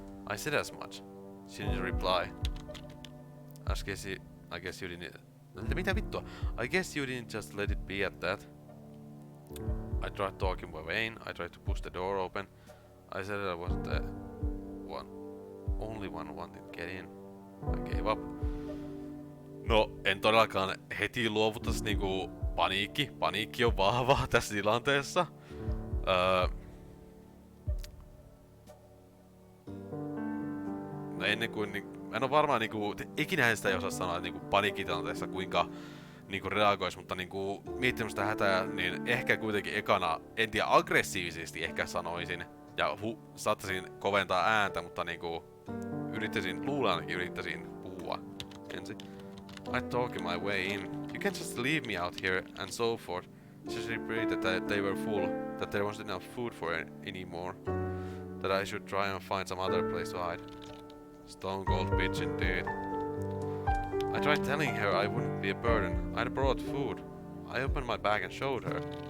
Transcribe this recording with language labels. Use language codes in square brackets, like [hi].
[en] I said as much. She didn't reply. I guess you didn't... [fi] Mitä vittua? [en] I guess you didn't just let it be at that. I tried talking with Wayne. I tried to push the door open. I said I wasn't the only one wanting to get in. I gave up. [fi] No, en todellakaan heti luovuttaisi niinku paniikki. Paniikki on vahva tässä tilanteessa. No ennen kuin... Mä en oo varmaan niinku... Ikinä sitä ei osaa sanoa niinku paniikkitilanteessa kuinka niinku reagois, mutta niinku miettimästä hätää, niin ehkä kuitenkin ekana, en tiedä, aggressiivisesti ehkä sanoisin. Ja saattaisin koventaa ääntä, mutta niinku... Yrittäisin puhua ensin. [en] I talked my way in. You can't just leave me out here and so forth. She repeated that they were full, that there wasn't enough food for anymore. That I should try and find some other place to hide. Stone cold bitch indeed. I tried telling her I wouldn't be a burden. I'd brought food. I opened my bag and showed her.